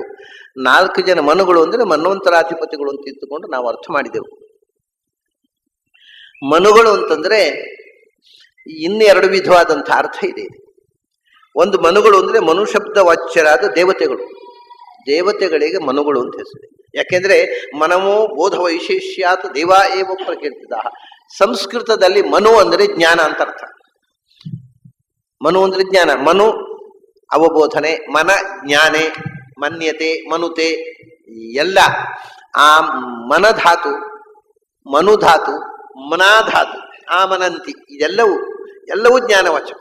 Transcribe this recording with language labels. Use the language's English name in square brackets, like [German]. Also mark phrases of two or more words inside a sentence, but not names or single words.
[Kannada] 4 ಜನ ಮನುಗಳು ಅಂದ್ರೆ ಮನ್ವಂತರಾಧಿಪತಿಗಳು ಅಂತ ಇದ್ದುಕೊಂಡು ನಾವು ಅರ್ಥ ಮಾಡಿದೆವು. ಮನುಗಳು ಅಂತಂದ್ರೆ ಇನ್ನೆರಡು ವಿಧವಾದಂಥ ಅರ್ಥ ಇದೆ. ಒಂದು ಮನುಗಳು ಅಂದ್ರೆ ಮನುಶಬ್ದ ವಾಚ್ಯರಾದ ದೇವತೆಗಳು. ದೇವತೆಗಳಿಗೆ ಮನುಗಳು ಅಂತ ಹೆಸರು. ಯಾಕೆಂದ್ರೆ [Sanskrit] ಮನಮೋ ಬೋಧ ವೈಶೇಷ್ಯಾತ್ ದೇವ ಏವ ಪ್ರಕೀರ್ತಿತ. [Kannada] ಸಂಸ್ಕೃತದಲ್ಲಿ ಮನು ಅಂದ್ರೆ ಜ್ಞಾನ ಅಂತ ಅರ್ಥ. ಮನು ಅಂದ್ರೆ ಜ್ಞಾನ, ಮನು ಅವಬೋಧನೆ, [Sanskrit] ಮನ ಜ್ಞಾನೆ, ಮನ್ಯತೆ, ಮನುತೆ [Kannada] ಎಲ್ಲ. ಆ ಮನಧಾತು, ಮನುಧಾತು, ಮನಾಧಾತು, ಆ ಮನಂತಿ ಇದೆಲ್ಲವೂ ಜ್ಞಾನವಾಚಕ.